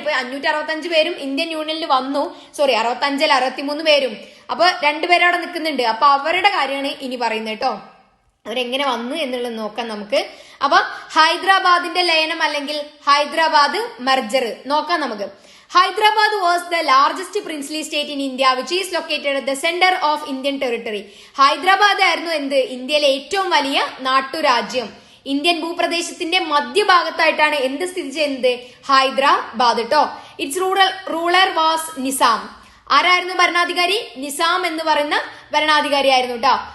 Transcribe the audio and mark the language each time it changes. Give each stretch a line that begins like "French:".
Malayalam: ഇപ്പൊ 565 പേരും ഇന്ത്യൻ യൂണിയനിൽ വന്നു, 65 63 പേരും. അപ്പൊ 2 പേരും അവിടെ നിൽക്കുന്നുണ്ട്. അപ്പൊ അവരുടെ കാര്യമാണ് ഇനി പറയുന്നത് കേട്ടോ. അവരെങ്ങനെ വന്നു എന്നുള്ളത് നോക്കാം നമുക്ക്. അപ്പൊ ഹൈദരാബാദിന്റെ ലയനം അല്ലെങ്കിൽ ഹൈദരാബാദ് മെർജർ നോക്കാം നമുക്ക്.
English: Hyderabad was the largest princely state in India, which is located at the center of Indian territory.
Malayalam: Hyderabad ആയിരുന്നു എന്ത്, ഇന്ത്യയിലെ ഏറ്റവും വലിയ നാട്ടുരാജ്യം. ഇന്ത്യൻ ഭൂപ്രദേശത്തിന്റെ മധ്യഭാഗത്തായിട്ടാണ് എന്ത് സ്ഥിതി ചെയ്യുന്നത്, ഹൈദരാബാദ് കേട്ടോ.
English: Its ruler was Nizam.
Malayalam: ആരായിരുന്നു ഭരണാധികാരി, നിസാം എന്ന് പറയുന്ന ഭരണാധികാരി ആയിരുന്നു കേട്ടോ.